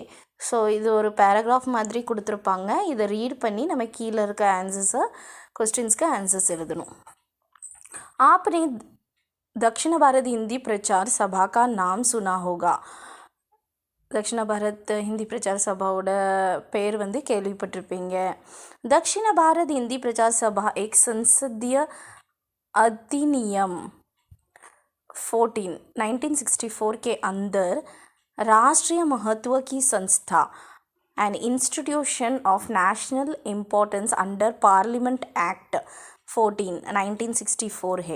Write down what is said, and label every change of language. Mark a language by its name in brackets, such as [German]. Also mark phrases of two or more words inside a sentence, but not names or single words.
[Tamil] ஸோ இது ஒரு பேராகிராஃப் மாதிரி கொடுத்துருப்பாங்க. இதை ரீட் பண்ணி நம்ம கீழே இருக்க ஆன்சர்ஸை, [Hindi] क्वेश्चंस का आंसर्स எழுதணும். आपने दक्षिण भारत हिंदी प्रचार सभा का नाम सुना होगा. [Tamil] दक्षिण भारत हिंदी प्रचार सभाவோட பேர் வந்து கேள்விப்பட்டிருப்பீங்க. [Hindi] दक्षिण भारत हिंदी प्रचार सभा एक संसदीय अधिनियम 1964 के अंदर राष्ट्रीय महत्व की संस्था, [English] an institution of national importance under parliament act 1964 [Hindi] है.